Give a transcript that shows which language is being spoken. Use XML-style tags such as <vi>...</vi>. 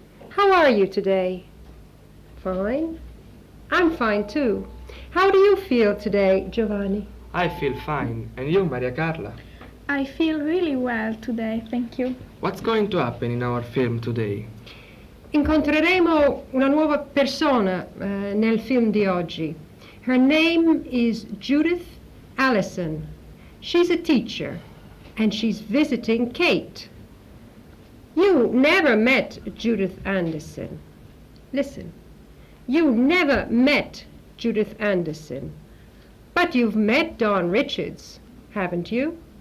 <en>How are you today? Fine? I'm fine too. How do you feel today, Giovanni? I feel fine. And you, Maria Carla? I feel really well today, thank you. What's going to happen in our film today?</en> <it>Incontreremo una nuova persona nel film di oggi.</it> <en>Her name is Judith Allison. She's a teacher, and she's visiting Kate. You never met Judith Anderson. Listen, you never met Judith Anderson, but you've met Don Richards, haven't you?</en>